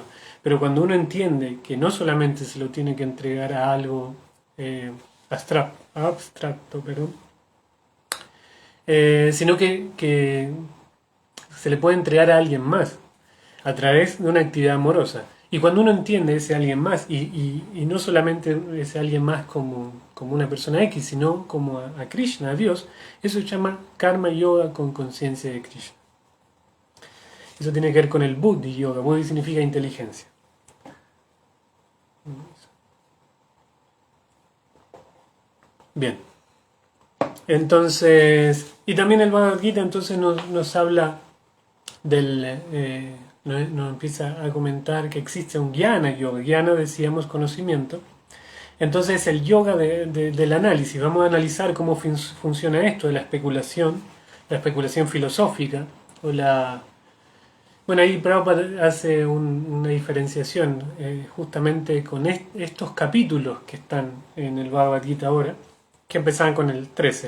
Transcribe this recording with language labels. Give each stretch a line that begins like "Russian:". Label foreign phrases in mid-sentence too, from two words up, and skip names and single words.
Spanish: Pero cuando uno entiende que no solamente se lo tiene que entregar a algo abstracto, sino que se le puede entregar a alguien más a través de una actividad amorosa. Y cuando uno entiende ese alguien más, y no solamente ese alguien más como una persona X, sino como a Krishna, a Dios, eso se llama
Sanskrit: कर्म योग
Spanish: con conciencia de Krishna. Eso tiene que ver con el
Sanskrit: बुद्धि योग.
Spanish: Buddhi significa inteligencia. Bien. Entonces, y también el Bhagavad Gita entonces nos habla nos empieza a comentar que existe un
Sanskrit: ज्ञान योग.
Spanish: Jnana, decíamos, conocimiento. Entonces el yoga del análisis. Vamos a analizar cómo funciona esto de la especulación filosófica, o la... Bueno, ahí Prabhupada hace una diferenciación justamente con estos capítulos que están en el Bhagavad Gita ahora, que empezaban con el 13.